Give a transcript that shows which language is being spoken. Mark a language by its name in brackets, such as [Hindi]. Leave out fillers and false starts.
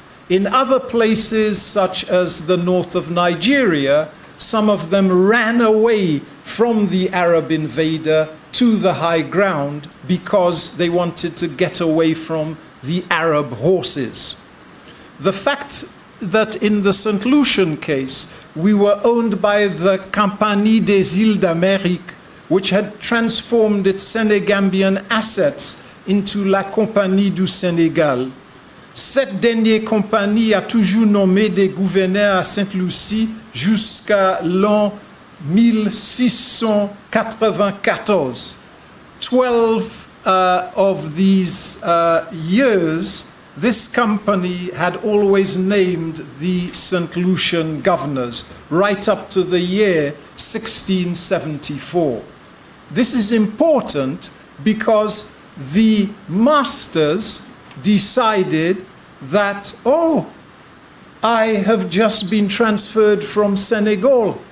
[English] In other places, such as the north of Nigeria, some of them ran away from the Arab invader to the high ground because they wanted to get away from the Arab horses. The fact that in the St. Lucian case, we were owned by the Compagnie des Îles d'Amérique, which had transformed its Senegambian assets into la Compagnie du Sénégal. [French] Cette dernière compagnie a toujours nommé des gouverneurs à Sainte-Lucie jusqu'à l'an 1694. [English] 12 of these years, this company had always named the St. Lucian governors, right up to the year 1674. This is important because the masters decided that, oh, I have just been transferred from Senegal.